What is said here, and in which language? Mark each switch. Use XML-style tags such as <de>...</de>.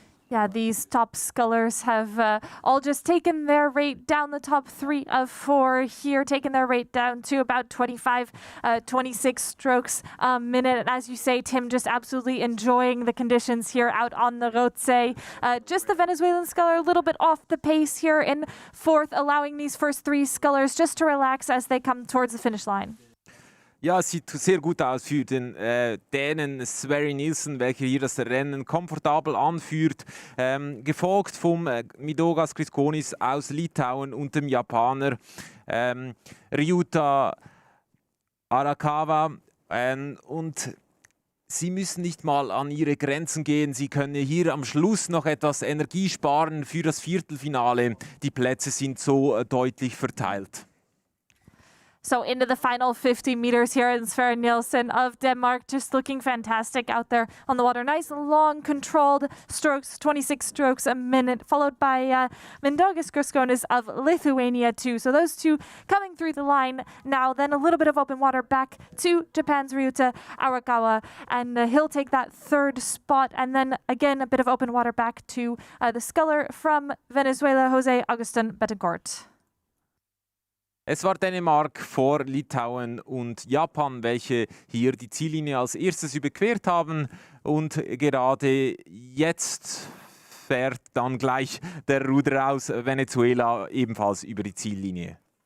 <en>Yeah, these top scullers have all just taken their rate down, the top 3 of 4 here, taken their rate down to about 25, 26 strokes a minute. And as you say, Tim, just absolutely enjoying the conditions here out on the Rothsee. Just the Venezuelan sculler a little bit off the pace here in fourth, allowing these first 3 scullers just to relax as they come towards the finish line.</en> <de>Ja, es sieht sehr gut aus für den Dänen Sverre Nielsen, welcher hier das Rennen komfortabel anführt, gefolgt vom Mindaugas Griskonis aus Litauen und dem Japaner Ryuta Arakawa. Und sie müssen nicht mal an ihre Grenzen gehen. Sie können hier am Schluss noch etwas Energie sparen für das Viertelfinale. Die Plätze sind so deutlich verteilt.</de> <en>So into the final 50 meters here, and Sverre Nielsen of Denmark just looking fantastic out there on the water. Nice, long, controlled strokes, 26 strokes a minute, followed by Mindaugas Griskonis of Lithuania too. So those two coming through the line now. Then a little bit of open water back to Japan's Ryuta Arakawa, and he'll take that third spot. And then again, a bit of open water back to the sculler from Venezuela, Jose Agustin Betancourt.</en> <de>Es war Dänemark vor Litauen und Japan, welche hier die Ziellinie als erstes überquert haben. Und gerade jetzt fährt dann gleich der Ruderer aus Venezuela ebenfalls über die Ziellinie.</de>